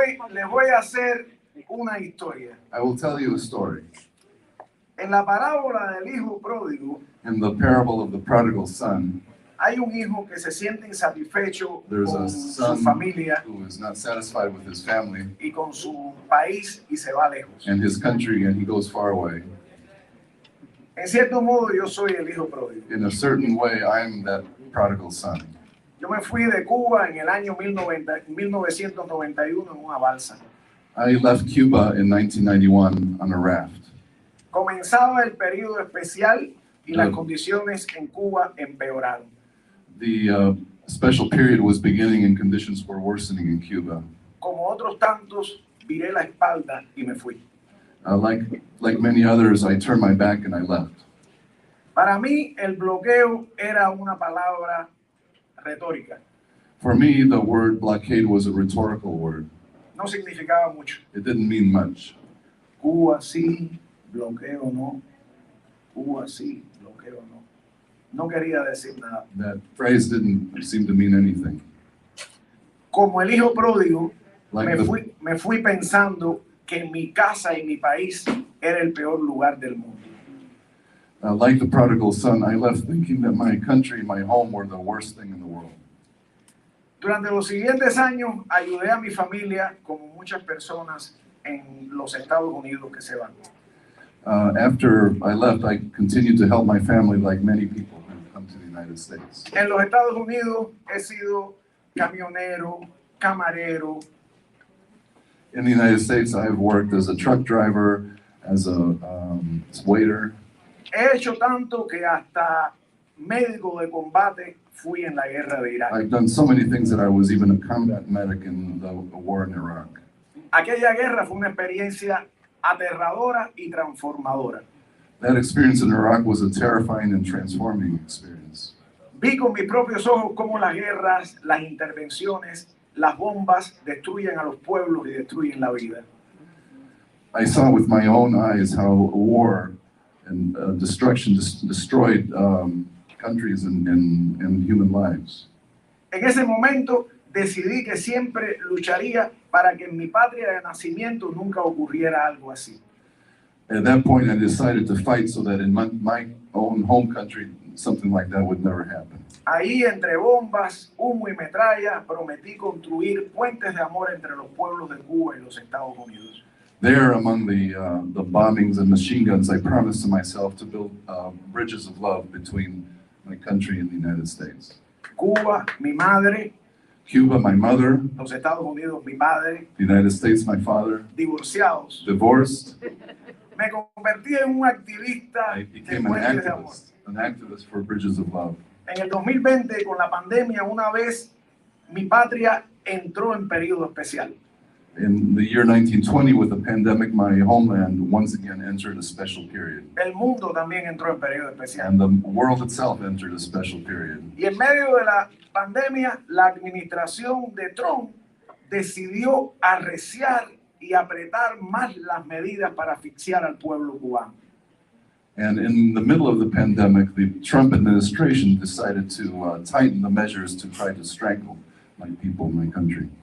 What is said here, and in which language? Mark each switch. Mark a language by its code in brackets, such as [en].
[es] Les voy a hacer una historia. [en] I will tell you a story. [es] En la parábola del hijo pródigo, [en] In the parable of the prodigal son, [es] hay un hijo que se siente insatisfecho [en] there's [es] con [en] a [es] su [en] son [es] familia [en] who is not satisfied with his family [es] y con su país y se va lejos. [en] and his country, and he goes far away. [es] En cierto modo, yo soy el hijo pródigo. [en] In a certain way, I'm that prodigal son. [es] Yo me fui de Cuba en el año 1991 en una balsa. [en] I left Cuba in 1991 on a raft. [es] Comenzaba el periodo especial y las Mm. condiciones en Cuba empeoraron. [en] The special period was beginning and conditions were worsening in Cuba. [es] Como otros tantos, viré la espalda y me fui. [en] Like many others, I turned my back and I left. [es] Para mí, el bloqueo era una palabra retórica. [en] For me, the word blockade was a rhetorical word. [es] No significaba mucho. [en] It didn't mean much. [es] Cuba sí, bloqueo no. Cuba sí, bloqueo no. No quería decir nada. [en] That phrase didn't seem to mean anything. [es] Como el hijo pródigo, [en] Like [es] me fui pensando que mi casa y mi país era el peor lugar del mundo. [en] Like the prodigal son, I left thinking that my country, my home, were the worst thing in the world. [es] Durante los siguientes años ayudé a mi familia, como muchas personas en los Estados Unidos que se van. [en] After I left, I continued to help my family like many people who come to the United States. [es] En los Estados Unidos he sido camionero, camarero. [en] In the United States, I've worked as a truck driver, as a waiter. [es] He hecho tanto que hasta médico de combate fui en la guerra de Irak. [en] I've done so many things that I was even a combat medic in the war in Iraq. [es] Aquella guerra fue una experiencia aterradora y transformadora. [en] That experience in Iraq was a terrifying and transforming experience. [es] Vi con mis propios ojos cómo las guerras, las intervenciones, las bombas destruyen a los pueblos y destruyen la vida. [en] I saw with my own eyes how war and destruction destroyed countries and human lives. [es] En ese momento decidí que siempre lucharía para que en mi patria de nacimiento nunca ocurriera algo así. [en] At that point, I decided to fight so that in my own home country, something like that would never happen. [es] Ahí, entre bombas, humo y metralla, prometí construir puentes de amor entre los pueblos de Cuba y los Estados Unidos. [en] There, among the bombings and machine guns, I promised to myself to build bridges of love between my country and the United States. [es] Cuba, mi madre. [en] Cuba, my mother. [es] Los Estados Unidos, mi padre. [en] The United States, my father. [es] Divorciados. [en] Divorced. [es] Me convertí en un activista [en] I [es] de [en] became an [es] puentes de amor. [en] activist for bridges of love. [es] En el 2020, con la pandemia, una vez mi patria entró en periodo especial. [en] In the year 1920, with the pandemic, my homeland once again entered a special period. [es] El mundo también entró en periodo especial. [en] And the world itself entered a special period. [es] Y en medio de la pandemia, la administración de Trump decidió arreciar y apretar más las medidas para asfixiar al pueblo cubano. [en] And in the middle of the pandemic, the Trump administration decided to tighten the measures to try to strangle my people, my country.